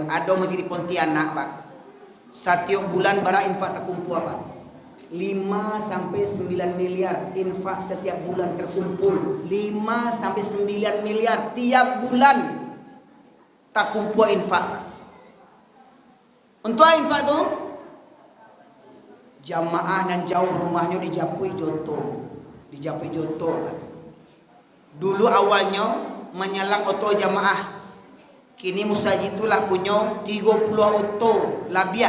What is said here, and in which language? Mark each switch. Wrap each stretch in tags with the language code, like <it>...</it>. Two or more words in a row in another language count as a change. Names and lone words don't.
<id>Ada masjid di Pontianak Pak. Setiap bulan bara infak tak kumpul Pak. 5 sampai 9 miliar infak setiap bulan terkumpul. 5 sampai 9 miliar tiap bulan tak kumpul infak.</id> <min>Untuk infak tu jamaah nan jauh rumahnya di Japui Joto. Dulu awalnya menyalang oto jamaah. Kini musajid itulah punya 30 oto labiah.</min>